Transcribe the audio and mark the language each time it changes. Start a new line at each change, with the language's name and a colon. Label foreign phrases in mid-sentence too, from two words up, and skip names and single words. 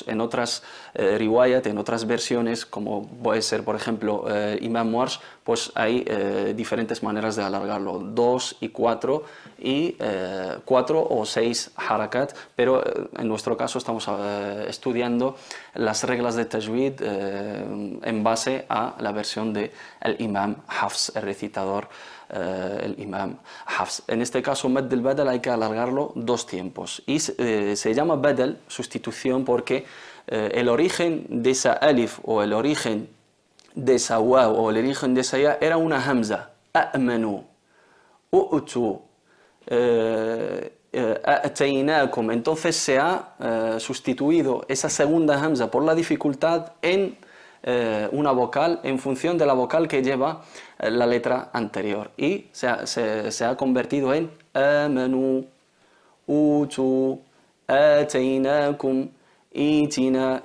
Spanish: En otras riwayat, en otras versiones, como puede ser, por ejemplo, Imam Warsh, pues hay diferentes maneras de alargarlo, 2 y 4 y 4 o 6 harakat, pero en nuestro caso estamos estudiando las reglas de tajwid en base a la versión de el Imam Hafs, el recitador, el Imam Hafs. En este caso, mad del badal hay que alargarlo 2 tiempos y se llama badal, sustitución, porque el origen de esa alif o el origen de esa waw o el origen de esa ya era una hamza,
Arabic: أأمنوا أؤتوا أأتيناكم.
Spanish: Entonces se ha sustituido esa segunda hamza por la dificultad en una vocal en función de la vocal que lleva la letra anterior y se ha convertido en
Arabic: آمنوا أوتوا آتيناكم ائتنا.